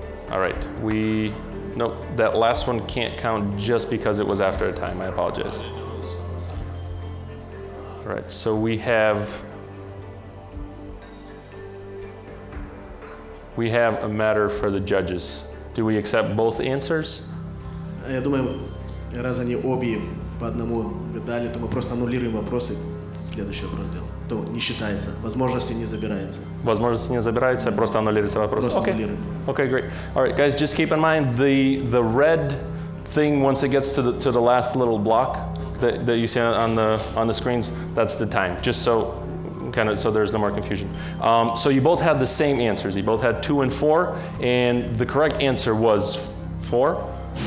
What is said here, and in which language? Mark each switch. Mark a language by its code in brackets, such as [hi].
[en] All right, no, that last one can't count just because it was after a time. I apologize. All right, so we have a matter for the judges. Do we accept both answers? [ru] Я думаю, раз они обе по одному дали, то мы просто аннулируем вопросы. Следующий вопрос делаем. То не считается. Возможности не забирается. Возможности не забирается, просто аннулируется вопрос. Просто аннулируем. [en] Okay, great. All right, guys, just keep in mind the red thing once it gets to the last little block that you see on the screens. That's the time. Just so there's no more confusion. So you both had the same answers. You both had 2 and 4, and the correct answer was 4.